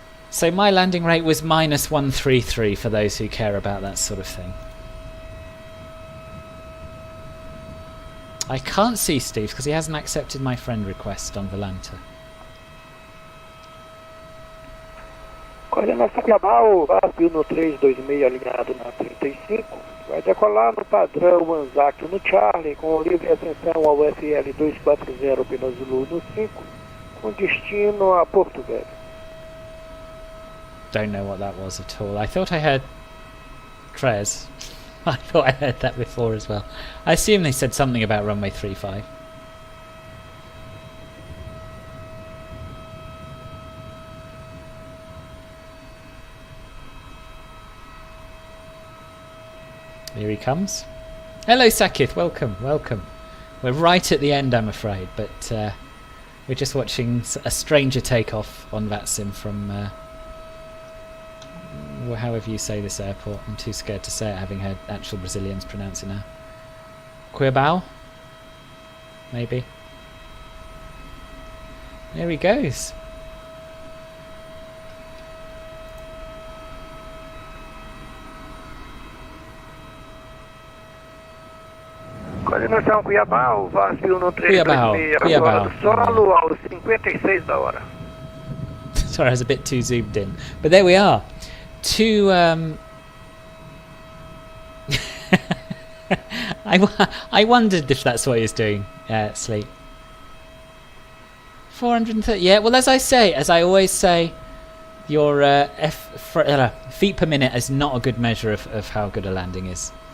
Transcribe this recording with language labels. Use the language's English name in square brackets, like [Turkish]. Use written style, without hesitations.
[English] So my landing rate was -133 for those who care about that sort of thing. I can't see Steve because he hasn't accepted my friend request on Volanta. [Portuguese] Coordenação Cuiabá, o VASP no 326 alinhado na 35, vai decolar no padrão ANZAC no Charlie, com livre ascensão ao FL240 pela Zulu no 5, com destino a Porto Velho. [English] Don't know what that was at all. I thought I heard Trez. I thought I heard that before as well. I assume they said something about runway 35. Here he comes. Hello Sakith, welcome, welcome. We're right at the end, I'm afraid, but we're just watching a stranger takeoff on VATSIM from however you say this airport. I'm too scared to say it, having heard actual Brazilians pronounce it now. Cuiabá? Maybe. There he goes. [Portuguese] Coordenação Cuiabá, o VASP no 326 agora do solo aos 56 da hora. [English] Sorry, I was a bit too zoomed in. But there we are. Two... I wondered if that's what he was doing, Sleep. 430... Yeah, well, as I always say, your feet per minute is not a good measure of how good a landing is.